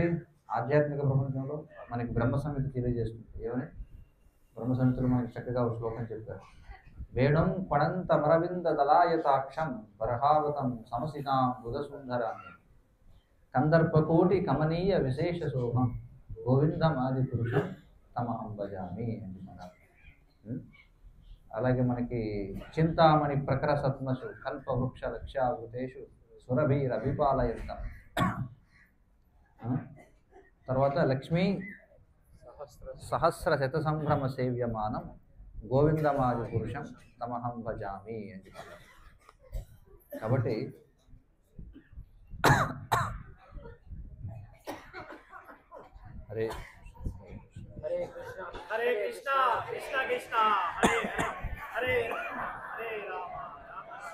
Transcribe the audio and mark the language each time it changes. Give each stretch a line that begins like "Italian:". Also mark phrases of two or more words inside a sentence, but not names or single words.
Telugu: ఆధ్యాత్మిక ప్రపంచంలో మనకి బ్రహ్మ సంహిత తెలియజేస్తుంది. ఏమని? బ్రహ్మ సంహితలో మనకి చక్కగా ఒక శ్లోకం చెప్పారు.
Sanskrit: వేణుం పడంతమరవింద దళాయతాక్షం బర్హావతం సమసితాం బుధసుందరాన్ని కందర్పకోటి కమనీయ విశేష శోభం గోవిందమాది పురుషం తమహం భజామి
Telugu: అని అన్నారు. అలాగే మనకి
Sanskrit: చింతామణి ప్రఖర సత్మసు కల్ప వృక్ష లక్ష్యావృతేషు సురభిరభిపాలయంతం. తర్వాత లక్ష్మీ సహస్ర శత సంభ్రమ సేవ్యమానం గోవిందమాది పురుషం తమహం భజామి
Telugu: అని చెప్పారు. కాబట్టి హరే
Sanskrit: హరే కృష్ణ హరే కృష్ణ కృష్ణ కృష్ణ హరే హరే హరే రామ రామ